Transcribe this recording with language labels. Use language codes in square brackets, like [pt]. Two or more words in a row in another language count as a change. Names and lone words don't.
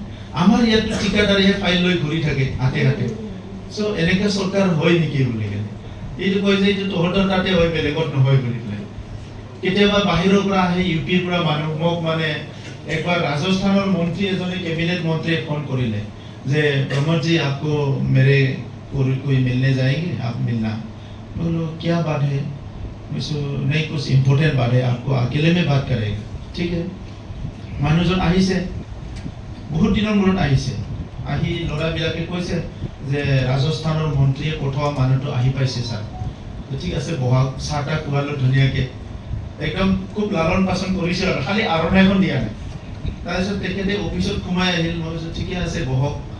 [as] আমাৰ ইয়াতো ঠিকাদাৰেহে ফাইল লৈ ঘূৰি থাকে হাতে। চ' এনেকা চৰকাৰ হয় নেকি বুলি কেনে। এইটো কয় যে এইটো তহঁতৰ তাতে হয়, বেলেগত নহয় বুলি পেলাই। কেতিয়াবা বাহিৰৰ পৰা আহে, ইউপিৰ পৰা মানুহ মোক মানে একবাৰ ৰাজস্থানৰ মন্ত্ৰী এজনে কেবিনেট মন্ত্ৰীয়ে ফোন কৰিলে যে [hi] प्रमोद जी आपको मेरे कोई मिलने जाएंगे आप मिलना बोलो क्या बात है नहीं कुछ इम्पोर्टेंट बात है आपको अकेले में बात करेगा ठीक है [as] মানুহজন আহিছে বহুত দিনৰ মূৰত আহিছে আহি ল'ৰাবিলাকে কৈছে যে ৰাজস্থানৰ মন্ত্ৰীয়ে পঠোৱা মানুহটো আহি পাইছে ছাৰ ঠিক আছে বহা চাহটা খোৱালো ধুনীয়াকৈ একদম খুব লালন পাচন কৰিছে আৰু খালি আৰণাইখন দিয়া নাই তাৰপিছত তেখেতে অফিচত সোমাই আহিল মই কৈছোঁ ঠিকে আছে বহক